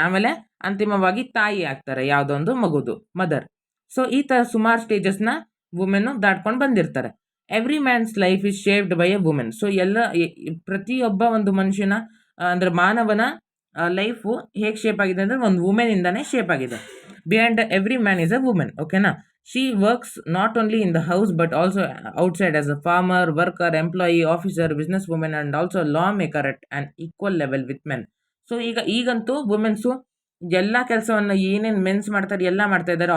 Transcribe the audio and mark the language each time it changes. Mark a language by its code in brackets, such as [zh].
[kn] ಆಮೇಲೆ ಅಂತಿಮವಾಗಿ ತಾಯಿ ಆಗ್ತಾರೆ, ಯಾವುದೋ ಒಂದು ಮಗುದು, ಮದರ್. ಸೊ ಈ ಥರ ಸುಮಾರು ಸ್ಟೇಜಸ್ನ ವುಮೆನ್ನು ದಾಟ್ಕೊಂಡು ಬಂದಿರ್ತಾರೆ. [en] Every man's life is shaped by a women. [kn] So ಪ್ರತಿಯೊಬ್ಬ ಒಂದು ಮನುಷ್ಯನ ಅಂದರೆ ಮಾನವನ ಲೈಫು ಹೇಗೆ ಶೇಪ್ ಆಗಿದೆ ಅಂದರೆ ಒಂದು ವುಮೆನಿಂದಾನೇ ಶೇಪ್ ಆಗಿದೆ. [en] Behind every man is a women, ಓಕೆನಾ. She works not only in the house but also outside as a farmer, worker, employee, officer, businesswoman, and also lawmaker at an equal level with men. [kn] So ಈಗಂತೂ women's ಎಲ್ಲ ಕೆಲಸವನ್ನು ಏನೇನು men's ಮಾಡ್ತಾರೆ ಎಲ್ಲ ಮಾಡ್ತಾ ಇದ್ದಾರೆ.